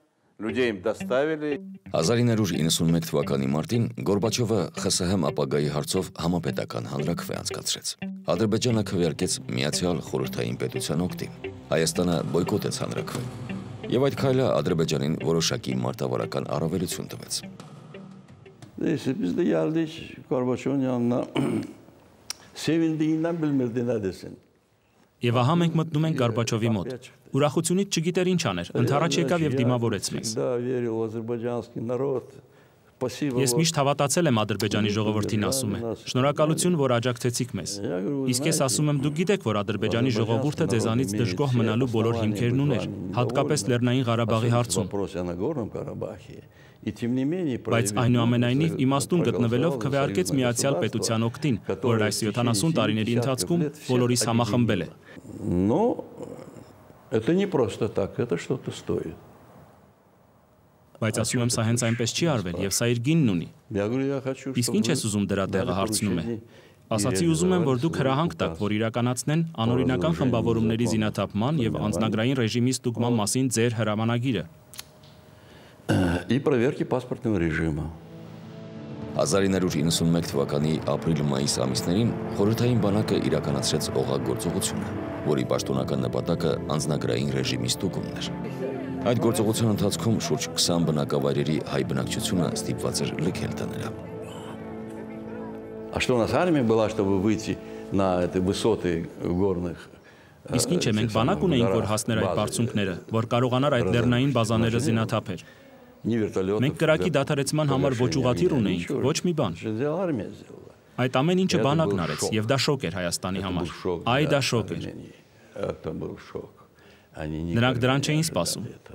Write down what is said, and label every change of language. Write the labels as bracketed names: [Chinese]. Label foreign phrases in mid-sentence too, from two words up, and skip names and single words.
[Armenian] 1991 թվականի մարտին Գորբաչովը ԽՍՀՄ ապագայի հարցով համապետական հանրաքվե անցկացրեց։ Ադրբեջանը քվեարկեց Միացյալ Խորհրդային Պետության օգտին։ Հայաստանը բոյկոտեց հանրաքվեն։ Եվ այդ քայլը Ադրբեջանին որոշակի մարտավարական առավելություն տվեց։ [Azerbaijani] Neyse biz de geldik Gorbaçov'un yanına. Sevindiğinden bilmirdi ne desin. [Armenian] Եվ ահա մենք մտնում ենք Գորբաչովի մոտ։ Ուրախությունից չգիտեր ինչ աներ, ընդառաջ եկավ եւ դիմավորեց մեզ։ Ես միշտ հավատացել եմ Ադրբեջանի ժողովրդին, ասում է։ Շնորհակալություն, որ աջակցեցիք մեզ։ Իսկ ես ասում եմ, դուք գիտեք, որ Ադրբեջանի ժողովուրդը ձեզանից դժգոհ մնալու բոլոր հիմքերն ուներ, հատկապես Լեռնային Ղարաբաղի հարցում։ Բայց այնուամենայնիվ իմաստուն գտնվելով քվեարկեց Միացյալ Պետության օգտին, որ այս 70 տարիների ընթացքում բոլորիս համախմբել է։ [Russian] Но это не просто так, это что-то стоит. [Armenian] Բայց ասում եմ, սա հենց այնպես չի արվել եւ սա իր գինն ունի։ Իսկ ինչ ես ուզում դրա տեղը հարցնում է։ Ասացի ուզում եմ, որ դուք հրահանգ տաք, որ իրականացնեն անօրինական խմբավորումների զինաթափման եւ անձնագրային ռեժիմի ստուգման մասին ձեր հրամանագիրը։ [Russian] И проверки паспортного режима. [Armenian] 1991 թվականի ապրիլ-մայիս ամիսներին խորհրդային բանակը իրականացրեց օղագործողությունը, որի պաշտոնական նպատակը անձնագրային ռեժիմի ստուգումն էր։ Այդ գործողության ընթացքում շուրջ 20 բնակավայրերի հայ բնակչությունը ստիպված էր լքել տները։ [Russian] А что у нас армия была, чтобы выйти на эти высоты горных? [Armenian] Իսկ ինչ է, մենք բանակ ունեինք, որ հասներ այդ բարձունքները, որ կարողանար այդ լեռնային բազաները զինաթափեր։ Մենք կրակի դադարեցման համար ոչ ուղղաթիռ ունեինք, ոչ մի բան։ Այդ ամեն ինչը բանակն արեց, եւ դա շոկ էր Հայաստանի համար։ Այ դա շոկ էր։ Նրանք դրան չէին սպասում։